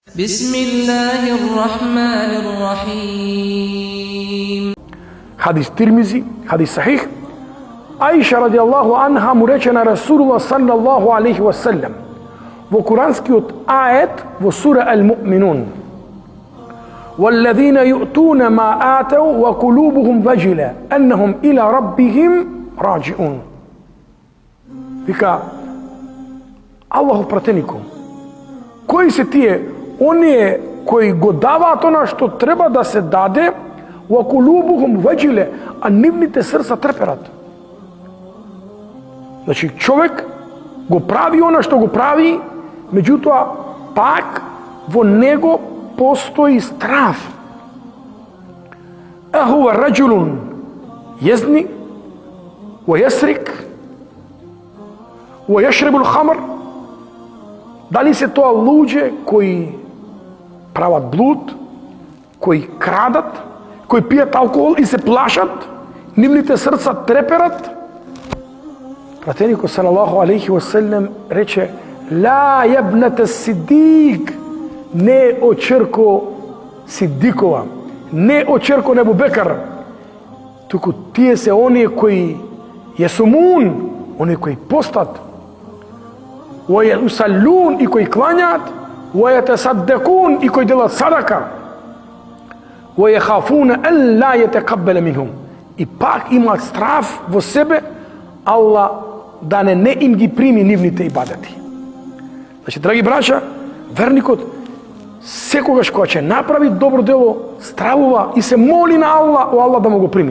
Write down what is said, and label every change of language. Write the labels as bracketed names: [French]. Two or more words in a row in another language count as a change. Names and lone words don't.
[Arabic] بسم الله الرحمن الرحيم. [Macedonian] Хадис Тирмизи, хадис сахих. Aisha [Arabic] رضي الله عنها [Macedonian] му рече на Rasulullah [Arabic] صلى الله عليه وسلم [Macedonian] во куранскиот ајет во сура Ал-Муминун: [Arabic] وَالَّذِينَ يُؤْتُونَ مَا آتَوْا وَقُلُوبُهُمْ وَجِلَةٌ أَنَّهُمْ إِلَى رَبِّهِمْ راجعون. [Macedonian] Вика Аллахов пратенику, кои се тие оние кои го даваат она што треба да се даде, [Arabic] وَقُلُوبُهُمْ وَجِلَةٌ, [Macedonian] а нивните срца треперат. Значи човек го прави она што го прави, меѓутоа пак во него постои страв. [Arabic] أَهُوَ رَجُلٌ يَزْنِي وَيَسْرِقُ وَيَشْرَبُ الْخَمْرَ. [Macedonian] Дали се тоа луѓе кои прават блуд, кои крадат, кои пијат алкохол и се плашат, нивните срца треперат? Пратеникот [Arabic] صلى الله عليه وسلم [Macedonian] рече: [Arabic] لا يا بنت الصديق, [Macedonian] не очерко Сидикова, не очерко Небубекар, туку тие се оние кои јесумун, оние кои постат, وَيَسَلُّونَ и кои клањаат, وَيَتَصَدَّقُونَ и кои делат садака, [Arabic] وَيَخَافُونَ أَلَّا يَتَقَبَّلَ مِنْهُمْ, [Macedonian] и пак имаат страв во себе Аллах да не им ги прими нивните ибадати. Значи, драги браќа, верникот секогаш кога ќе направи добро дело, стравува и се моли на Аллах, о Аллах да му го прими.